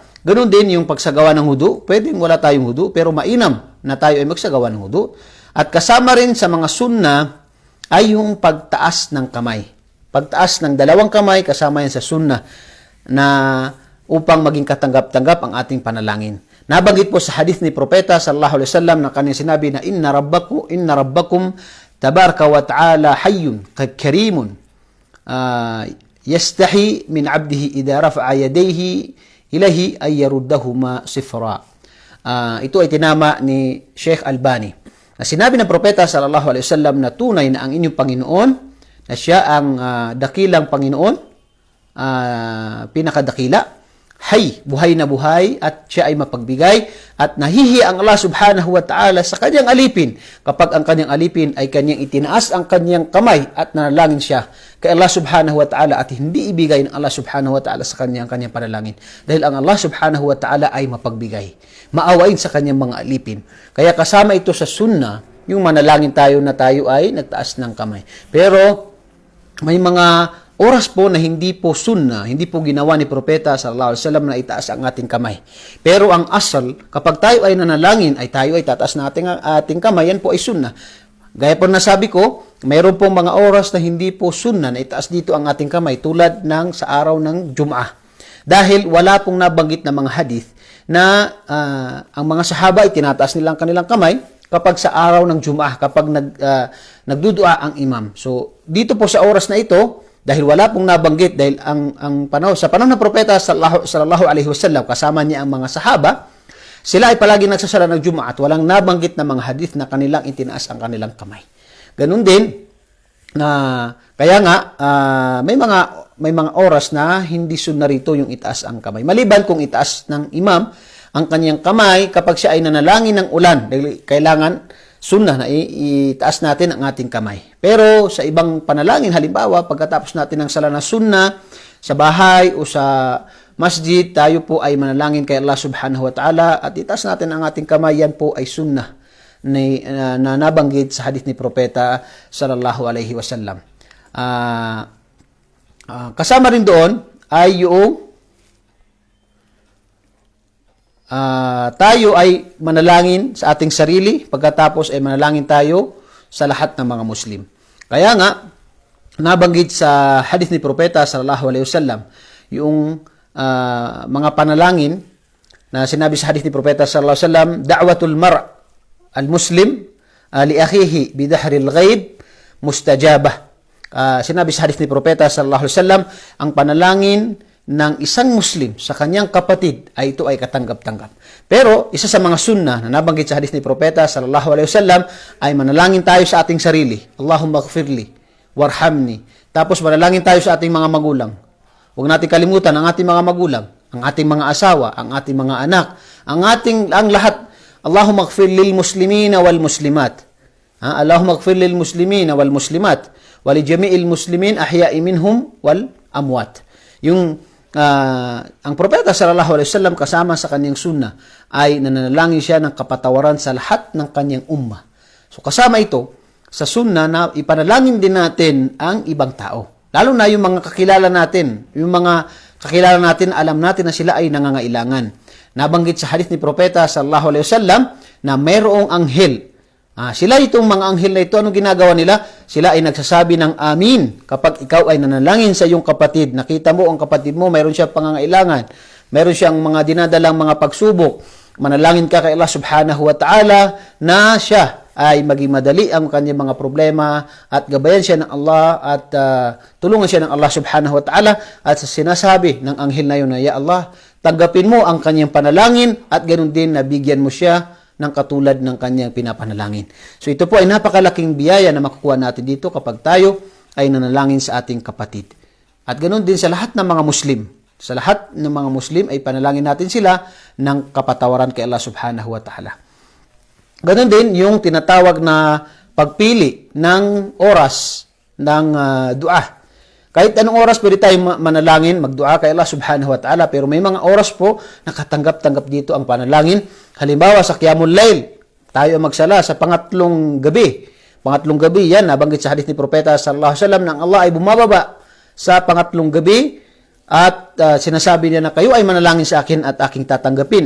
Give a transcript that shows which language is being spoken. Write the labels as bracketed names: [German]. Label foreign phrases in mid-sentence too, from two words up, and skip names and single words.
[Filipino] Ganoon din yung pagsagawa ng wudu, pwedeng wala tayong wudu, pero mainam na tayo ay magsagawa ng wudu. At kasama rin sa mga sunnah ay yung pagtaas ng kamay. Pagtaas ng dalawang kamay, kasama yan sa sunnah na upang maging katanggap-tanggap ang ating panalangin. Nabanggit po sa hadith ni Propeta [Arabic] صلى الله عليه وسلم [Filipino] na kanyang sinabi na [Arabic] إن ربكم تبارك وتعالى حيي كريم يستحيي من عبده إذا رفع يديه إليه أن يردهما صفرا. [Filipino] Ito ay tinama ni Sheikh Albani. Na sinabi ng Propeta [Arabic] صلى الله عليه وسلم [Filipino] na tunay na ang inyong Panginoon, na siya ang dakilang Panginoon, pinakadakila, buhay na buhay, at siya ay mapagbigay, at nahihi ang Allah [Arabic] سبحانه وتعالى [Filipino] sa kanyang alipin kapag ang kanyang alipin ay kanyang itinaas ang kanyang kamay at nanalangin siya kay Allah [Arabic] سبحانه وتعالى, [Filipino] at hindi ibigay ng Allah [Arabic] سبحانه وتعالى [Filipino] sa kanyang panalangin dahil ang Allah [Arabic] سبحانه وتعالى [Filipino] ay mapagbigay, maawain sa kanyang mga alipin. Kaya kasama ito sa sunnah yung manalangin tayo na tayo ay nagtaas ng kamay. Pero may mga oras po na hindi po sunnah, hindi po ginawa ni Propeta [Arabic] صلى الله عليه وسلم [Filipino] na itaas ang ating kamay. Pero ang asal, kapag tayo ay nanalangin, ay tayo ay tataas natin ang ating kamay, yan po ay sunnah. Gaya po nasabi ko, mayroon pong mga oras na hindi po sunnah na itaas dito ang ating kamay, tulad ng sa araw ng Jum'ah. Dahil wala pong nabanggit na mga hadith na ang mga sahaba ay tinataas nilang kanilang kamay kapag sa araw ng Jum'ah, kapag nagdudua ang imam. So dito po sa oras na ito, dahil wala pong nabanggit, dahil sa panahon ng Propeta [Arabic] صلى الله عليه وسلم, [Filipino] kasama niya ang mga sahaba, sila ay palagi nagsasala ng Jum'ah at walang nabanggit na mga hadith na kanilang itinaas ang kanilang kamay. Ganun din, kaya nga, may mga oras na hindi sunna rito yung itaas ang kamay. Maliban kung itaas ng imam ang kanyang kamay kapag siya ay nanalangin ng ulan, dahil kailangan sunnah na itaas natin ang ating kamay. Pero sa ibang panalangin, halimbawa, pagkatapos natin ng sala na sunnah, sa bahay o sa masjid, tayo po ay manalangin kay Allah [Arabic] سبحانه وتعالى [Filipino] at itaas natin ang ating kamay, yan po ay sunnah na nabanggit sa hadith ni Propeta [Arabic] صلى الله عليه وسلم. [Filipino] Kasama rin doon ay yung tayo ay manalangin sa ating sarili, pagkatapos ay manalangin tayo sa lahat ng mga Muslim. Kaya nga, nabanggit sa hadith ni Propeta [Arabic] صلى الله عليه وسلم [Filipino] yung mga panalangin na sinabi sa hadith ni Propeta [Arabic] صلى الله عليه وسلم, دعوة المرء المسلم لأخيه بظهر الغيب مستجابة. [Filipino] Sinabi sa hadith ni Propeta [Arabic] صلى الله عليه وسلم, [Filipino] ang panalangin ng isang Muslim sa kanyang kapatid ay ito ay katanggap-tanggap. Pero isa sa mga sunnah na nabanggit sa hadith ni Propeta [Arabic] صلى الله عليه وسلم [Filipino] ay manalangin tayo sa ating sarili. [Arabic] اللهم اغفر لي وارحمني. [Filipino] Tapos manalangin tayo sa ating mga magulang. Huwag natin kalimutan ang ating mga magulang, ang ating mga asawa, ang ating mga anak, ang lahat. [Arabic] اللهم اغفر للمسلمين والمسلمات اللهم اغفر للمسلمين والمسلمات ولجميع المسلمين الأحياء منهم والأموات. [Filipino] Ang Propeta [Arabic] صلى الله عليه وسلم [Filipino] kasama sa kanyang sunnah ay nananalangin siya ng kapatawaran sa lahat ng kanyang ummah. So kasama ito sa sunnah na ipanalangin din natin ang ibang tao. Lalo na yung mga kakilala natin. Yung mga kakilala natin, alam natin na sila ay nangangailangan. Nabanggit sa hadith ni Propeta [Arabic] صلى الله عليه وسلم [Filipino] na mayroong anghel. Sila itong mga anghel na ito, anong ginagawa nila? Sila ay nagsasabi ng amin kapag ikaw ay nanalangin sa iyong kapatid. Nakita mo ang kapatid mo, mayroon siyang pangangailangan. Mayroon siyang mga dinadalang mga pagsubok. Manalangin ka kay Allah [Arabic] سبحانه وتعالى [Filipino] na siya ay maging madali ang kanyang mga problema at gabayan siya ng Allah at tulungan siya ng Allah subhanahu wa ta'ala at sinasabi ng anghel na yun na, [Arabic] يا الله, [Filipino] tanggapin mo ang kanyang panalangin at ganoon din nabigyan mo siya ng katulad ng kanyang pinapanalangin. So ito po ay napakalaking biyaya na makukuha natin dito kapag tayo ay nanalangin sa ating kapatid. At ganoon din sa lahat ng mga Muslim. Sa lahat ng mga Muslim ay panalangin natin sila ng kapatawaran kay Allah [Arabic] سبحانه وتعالى. [Filipino] Ganon din yung tinatawag na pagpili ng oras ng dua. Kahit anong oras pwede tayong manalangin, magdua kay Allah [Arabic] سبحانه وتعالى, [Filipino] pero may mga oras po nakatanggap-tanggap dito ang panalangin. Halimbawa sa Qiyamul Layl, tayo magsala sa pangatlong gabi. Pangatlong gabi, yan, nabanggit sa hadith ni Propeta [Arabic] صلى الله عليه وسلم [Filipino] nang Allah ay bumababa sa pangatlong gabi at sinasabi niya na kayo ay manalangin sa akin at aking tatanggapin.